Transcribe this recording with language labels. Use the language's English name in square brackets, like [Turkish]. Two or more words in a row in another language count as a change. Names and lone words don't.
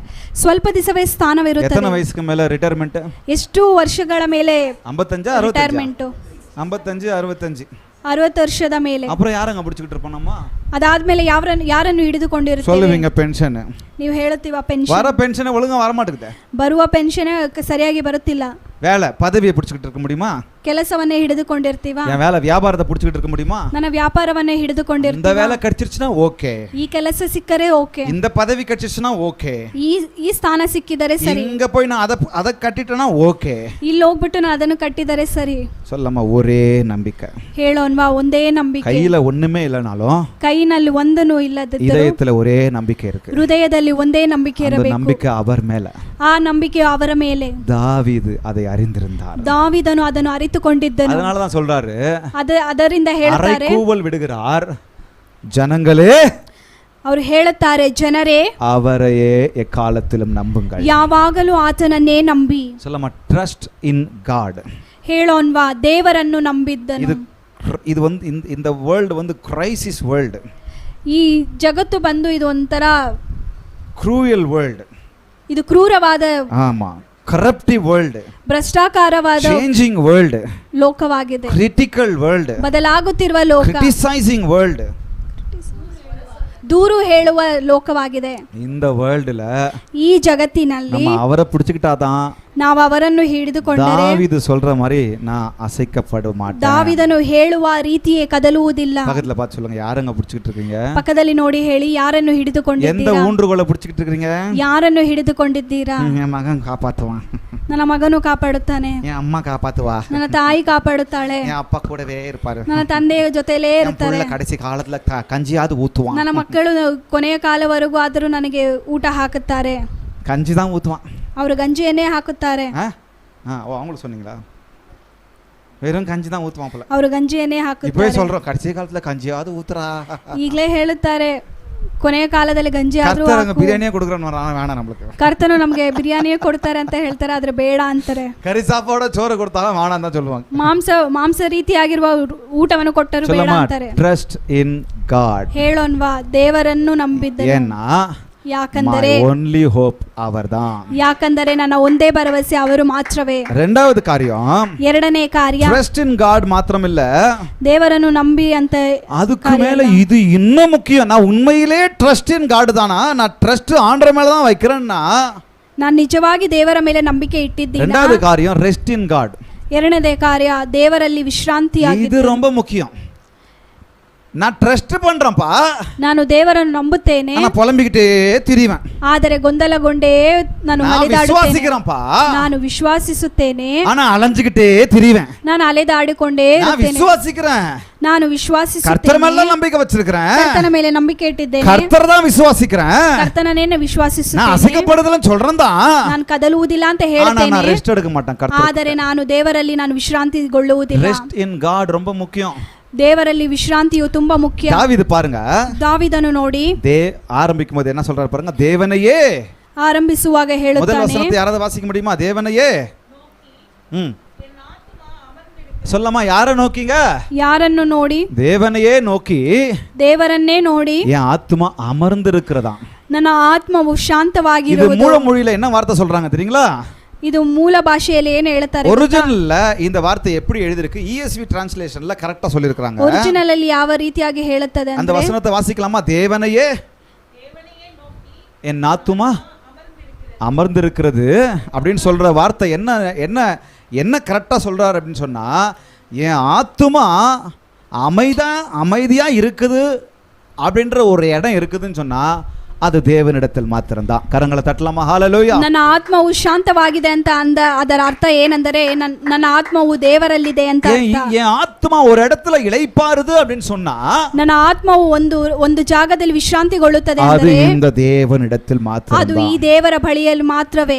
[Kannada] ಸ್ವಲ್ಪ ದಿವಸವೇ [Tamil] எத்தனை [Kannada] ಸ್ಥಾನವಿರುತ್ತದೆ. [Tamil] வயசுக்கு மேல ரிட்டையர்மெண்ட்? [Kannada] ಎಷ್ಟು ವರ್ಷಗಳ ಮೇಲೆ 55 65 ರಿಟೈರ್ಮೆಂಟ್? 55 65. 60 ವರ್ಷದ ಮೇಲೆ. [Tamil] அப்புறம் யாரங்க பிடிச்சிக்கிட்டு இருப்போம் நம்ம? [Kannada] ಅದಾದ್ಮೇಲೆ ಯಾರನ್ನು ಹಿಡಿದುಕೊಂಡಿರುತ್ತೇವೆ? [Tamil] சொல்லுவீங்க பென்ஷன். [Kannada] ನೀವು ಹೇಳುತ್ತೀವ ಪೆನ್ಷನ್. [Tamil] வர பென்ஷன் ஒழுங்கா வர மாட்டேங்குது. [Kannada] ಬರುವ ಪೆನ್ಷನ್ ಸರಿಯಾಗಿ ಬರುತ್ತಿಲ್ಲ. [Tamil] வேலை பதவியை பிடிச்சிக்கிட்டு இருக்க முடியுமா? [Kannada] ಕೆಲಸವನ್ನೇ ಹಿಡಿದುಕೊಂಡಿರ್ತೀವ. [Tamil] என் வேலை வியாபாரத்தை பிடிச்சிக்கிட்டு இருக்க முடியுமா? [Kannada] ನನ್ನ ವ್ಯಾಪಾರವನ್ನೇ [Tamil] இந்த [Kannada] ಹಿಡಿದುಕೊಂಡಿರ್ತೀವ. [Tamil] வேலை கிடைச்சிருச்சுனா ஓகே, [Kannada] ಈ ಕೆಲಸ ಸಿಕ್ಕರೆ ಓಕೆ, [Tamil] இந்த பதவி கிடைச்சிருச்சுனா ஓகே, [Kannada] ಈ ಸ್ಥಾನ ಸಿಕ್ಕಿದರೆ ಸರಿ, [Tamil] இங்க போய் நான் அத கட்டிட்டேனா ஓகே, [Kannada] ಇಲ್ಲಿ ಹೋಗ್ಬಿಟ್ಟು ನಾನು ಅದನ್ನು ಕಟ್ಟಿದರೆ ಸರಿ. [Tamil] சொல்லமா ஒரே நம்பிக்கை. [Kannada] ಹೇಳೋನ್ವಾ ಒಂದೇ ನಂಬಿಕೆ. [Tamil] கையில ஒண்ணுமே இல்லனாலும் [Kannada] ಕೈನಲ್ಲಿ ಒಂದನು ಇಲ್ಲದಿದ್ದರೂ [Tamil] இதயத்துல ஒரே நம்பிக்கை இருக்கு. [Kannada] ಹೃದಯದಲ್ಲಿ ಒಂದೇ ನಂಬಿಕೆ [Tamil] அந்த [Kannada] ಇರಬೇಕು. [Tamil] நம்பிக்கை அவர் மேல. [Kannada] ಆ ನಂಬಿಕೆ ಅವರ ಮೇಲೆ. [Tamil] தாவீது அதை அறிந்திருந்தார். [Kannada] ದಾವಿದನು ಅದನ್ನು ಅರಿತುಕೊಂಡಿದ್ದನು. [Tamil] அதனால தான் சொல்றாரு, [Kannada] ಅದರಿಂದ ಹೇಳ್ತಾರೆ, [Tamil] அறைகூவல் விடுகிறார், ஜனங்களே [Kannada] ಅವರು ಹೇಳುತ್ತಾರೆ, ಜನರೇ [Tamil] அவரையே எக்காலத்திலும் நம்புங்கள். [Kannada] ಯಾವಾಗಲೂ ಆತನನ್ನೇ ನಂಬಿ. [Tamil] சொல்லமா [English] trust in God. [Kannada] ಹೇಳೋನ್ವಾ ದೇವರನ್ನು ನಂಬಿದ್ದನು. [Tamil] இது வந்து இந்த வேர்ல்டு வந்து [English] crisis world. [Kannada] ಈ ಜಗತ್ತು ಬಂದು ಇದು ಒಂಥರ [English] cruel world. [Kannada] ಇದು ಕ್ರೂರವಾದ, [English] ஆமா, corruptive world, [Kannada] ಭ್ರಷ್ಟಾಚಾರವಾದ [English] changing world, [Kannada] ಲೋಕವಾಗಿದೆ. [English] critical world, [Kannada] ಬದಲಾಗುತ್ತಿರುವ ಲೋಕ, [English] criticising world, [Kannada] ದೂರು ಹೇಳುವ ಲೋಕವಾಗಿದೆ. [Tamil] இந்த வேர்ல்டுல [Kannada] ಈ ಜಗತ್ತಿನಲ್ಲಿ [Tamil] நம்ம அவரை பிடிச்சிக்கிட்டாதான், [Kannada] ನಾವು ಅವರನ್ನು ಹಿಡಿದುಕೊಂಡರೆ [Tamil] தாவீது சொல்ற மாதிரி நான் அசைக்கப்பட மாட்டேன். [Kannada] ದಾವಿದನು ಹೇಳುವ ರೀತಿಯೇ ಕದಲುವುದಿಲ್ಲ. [Tamil] பக்கத்துல பார்த்து சொல்லுங்க, யாரங்க பிடிச்சிக்கிட்டு இருக்கீங்க? [Kannada] ಪಕ್ಕದಲ್ಲಿ ನೋಡಿ ಹೇಳಿ, ಯಾರನ್ನು [Tamil] எந்த [Kannada] ಹಿಡಿದುಕೊಂಡಿದ್ದೀರಾ? [Tamil] ஊன்றுகோலை பிடிச்சிக்கிட்டு இருக்கீங்க? [Kannada] ಯಾರನ್ನು ಹಿಡಿದುಕೊಂಡಿದ್ದೀರಾ? [Tamil] என் மகன் காப்பாத்துவான், [Kannada] ನನ್ನ ಮಗನು ಕಾಪಾಡುತ್ತಾನೆ, [Tamil] என் அம்மா காப்பாத்துவா, [Kannada] ನನ್ನ ತಾಯಿ ಕಾಪಾಡುತ್ತಾಳೆ, [Tamil] என் அப்பா கூடவே இருப்பாரு, [Kannada] ನನ್ನ ತಂದೆಯ ಜೊತೆಲೇ [Tamil] என் [Kannada] ಇರ್ತಾರೆ, [Tamil] புள்ள கடைசி காலத்துல கஞ்சியாவது ஊத்துவான், [Kannada] ನನ್ನ ಮಕ್ಕಳು ಕೊನೆಯ ಕಾಲವರೆಗೂ ಆದರೂ ನನಗೆ ಊಟ ಹಾಕುತ್ತಾರೆ. [Tamil] கஞ்சி தான் ஊத்துவான். [Kannada] ಅವರು ಗಂಜಿಯನ್ನೇ ಹಾಕುತ್ತಾರೆ. [Tamil] ஓ அவங்களுக்கு சொன்னீங்களா? வெறும் கஞ்சி தான் ஊத்துவான் போல. [Kannada] ಅವರು ಗಂಜಿಯನ್ನೇ [Tamil] இப்பவே [Kannada] ಹಾಕುತ್ತಾರೆ. [Tamil] சொல்றோம், கடைசி காலத்துல கஞ்சியாவது ஊத்துறா. [Kannada] ಈಗಲೇ ಹೇಳುತ್ತಾರೆ, ಕೊನೆಯ ಕಾಲದಲ್ಲಿ ಗಂಜಿ ಆದ್ರೂ [Tamil] கர்த்தரங்க [Kannada] ಹಾಕು. [Tamil] பிரியாணியே கொடுக்குறோம், வேணாம் நம்மளுக்கு. [Kannada] ಕರ್ತನು ನಮಗೆ ಬಿರಿಯಾನಿಯೇ ಕೊಡ್ತಾರೆ ಅಂತ ಹೇಳ್ತಾರೆ, ಆದ್ರೆ ಬೇಡ ಅಂತಾರೆ. [Tamil] கறி சாப்பாட சோறு கொடுத்தாலும் வேணாம் தான் சொல்லுவாங்க. [Kannada] ಮಾಂಸ ರೀತಿಯಾಗಿರುವ ಊಟವನ್ನು ಕೊಟ್ಟರು ಬೇಡ [Tamil] சொல்லமா [Kannada] ಅಂತಾರೆ. [English] trust in God. [Kannada] ಹೇಳೋನ್ವಾ ದೇವರನ್ನು ನಂಬಿದ್ದೆ. [Tamil] ஏன்னா [Kannada] ಯಾಕಂದರೆ [English] only hope அவர்தான். [Kannada] ಯಾಕಂದರೆ ನನ್ನ ಒಂದೇ ಭರವಸೆ ಅವರು ಮಾತ್ರವೇ. [Tamil] ரெண்டாவது காரியம், [Kannada] ಎರಡನೇ ಕಾರ್ಯ, [English] trust in God [Tamil] மாத்திரமில்ல, [Kannada] ದೇವರನ್ನು ನಂಬಿ ಅಂತ. [Tamil] அதுக்கு மேல இது இன்னும் முக்கியம். நான் உண்மையிலே [English] trust in God [Tamil] தானா, நான் ட்ரஸ்ட் ஆண்டவர் மேல தான் வைக்கிறேன்னா, [Kannada] ನಾನು ನಿಜವಾಗಿ ದೇವರ ಮೇಲೆ ನಂಬಿಕೆ ಇಟ್ಟಿದ್ದೀನಿ. [Tamil] ரெண்டாவது காரியம் [English] rest in God. [Kannada] ಎರಡನೇ ಕಾರ್ಯ, ದೇವರಲ್ಲಿ ವಿಶ್ರಾಂತಿಯಾಗಿ. [Tamil] இது ரொம்ப முக்கியம். நான் ட்ரஸ்ட் பண்றேன்ப்பா, [Kannada] ನಾನು ದೇವರನ್ನು ನಂಬುತ್ತೇನೆ, [Tamil] ஆனா புலம்பிக்கிட்டே திரிவேன். [Kannada] ಆದರೆ ಗೊಂದಲಗೊಂಡೇ ನಾನು [Tamil] நான் [Kannada] ಅಲೆದಾಡುತ್ತೇನೆ. [Tamil] விசுவாசிக்கிறேன்ப்பா, [Kannada] ನಾನು ವಿಶ್ವಾಸಿಸುತ್ತೇನೆ, [Tamil] ஆனா அலைஞ்சுக்கிட்டே திரிவேன். [Kannada] ನಾನು ಅಲೆದಾಡಿಕೊಂಡೇ [Tamil] நான் [Kannada] ಇರುತ್ತೇನೆ. [Tamil] விசுவாசிக்கிறேன், [Kannada] ನಾನು [Tamil] கர்த்தர் [Kannada] ವಿಶ್ವಾಸಿಸುತ್ತೇನೆ, [Tamil] மேல நம்பிக்கை வச்சிருக்கிறேன், [Kannada] ಕರ್ತನ ಮೇಲೆ ನಂಬಿಕೆ ಇಟ್ಟಿದ್ದೇನೆ, [Tamil] கர்த்தர் தான் விசுவாசிக்கிறேன். [Kannada] ಕರ್ತನನ್ನೇ [Tamil] நான் [Kannada] ವಿಶ್ವಾಸಿಸುತ್ತೇನೆ. [Tamil] அசைக்கப்படுதலன்னு சொல்றேன் தான், [Kannada] ನಾನು ಕದಲುವುದಿಲ್ಲ ಅಂತ [Tamil] ஆனா [Kannada] ಹೇಳ್ತೇನೆ, [Tamil] நான் ரெஸ்ட் எடுக்க மாட்டேன். கர்த்தர் [Kannada] ಆದರೆ ನಾನು ದೇವರಲ್ಲಿ ನಾನು ವಿಶ್ರಾಂತಿಗೊಳ್ಳುವುದಿಲ್ಲ. [English] rest in God [Tamil] ரொம்ப முக்கியம். [Kannada] ದೇವರಲ್ಲಿ ವಿಶ್ರಾಂತಿಯು ತುಂಬಾ ಮುಖ್ಯ. [Tamil] தாவீது பாருங்க, [Kannada] ದಾವೀದನು ನೋಡಿ [Tamil] ஆரம்பிக்கும் போது என்ன சொல்றாரு பாருங்க, தேவனையே. [Kannada] ಆರಂಭಿಸುವಾಗ [Tamil] முதல் [Kannada] ಹೇಳುತ್ತಾನೆ, [Tamil] வசனத்தை யாராவது வாசிக்க முடியுமா? தேவனையே. சொல்லமா, யாரை நோக்கிங்க? [Kannada] ಯಾರನ್ನು ನೋಡಿ? [Tamil] தேவனையே நோக்கி [Kannada] ದೇವರನ್ನೇ ನೋಡಿ [Tamil] என் ஆத்மா அமர்ந்திருக்கிறதா. [Kannada] ನನ್ನ ಆತ್ಮವು [Tamil] இது [Kannada] ಶಾಂತವಾಗಿರುವುದು. [Tamil] மூல மொழியில என்ன வார்த்தை சொல்றாங்க தெரியுங்களா? [Kannada] ಇದು ಮೂಲ ಭಾಷೆಯಲ್ಲಿ ಏನು ಹೇಳ್ತಾರೆ? [Tamil] ஒரிஜினல்ல இந்த வார்த்தை எப்படி எழுதிருக்கு? ESV டிரான்ஸ்லேஷன்ல கரெக்ட்டா சொல்லிருக்காங்க. [Kannada] ಒರಿಜಿನಲ್ ಅಲ್ಲಿ ಯಾವ ರೀತಿಯಾಗಿ ಹೇಳುತ್ತದೆ [Tamil] அந்த [Kannada] ಅಂದ್ರೆ, [Tamil] வசனத்தை வாசிக்கலாமா? தேவனையே என் ஆத்துமா அமர்ந்திருக்கிறது அப்படின்னு சொல்ற வார்த்தை என்ன என்ன என்ன கரெக்டா சொல்றாரு அப்படின்னு சொன்னா, என் ஆத்துமா அமைதியா இருக்குது அப்படின்ற ஒரு இடம் இருக்குதுன்னு சொன்னா அது தேவனிடத்தில் மாத்திரம்தான். கரங்களை தட்டலாமா? ஹalleluya. [Kannada] ನನ್ನ ಆತ್ಮವು ಶಾಂತವಾಗಿದೆ ಅಂತ ಅದರ ಅರ್ಥ ಏನೆಂದರೆ ನನ್ನ ಆತ್ಮವು ದೇವರಲ್ಲಿದೆ ಅಂತ ಅರ್ಥ. [Tamil] என் ஆத்மா ஒரு இடத்துல இளைப்பாறுது அப்படின்னு சொன்னா [Kannada] ನನ್ನ ಆತ್ಮವು ಒಂದು ಜಾಗದಲ್ಲಿ ವಿಶ್ರಾಂತಿಗೊಳ್ಳುತ್ತದೆ [Tamil] அது [Kannada] ಅಂದರೆ [Tamil] இந்த தேவனிடத்தில் [Kannada] ಅದು [Tamil] மாத்திரம்தான். [Kannada] ಈ ದೇವರ ಬಳಿಯಲ್ಲಿ ಮಾತ್ರವೇ.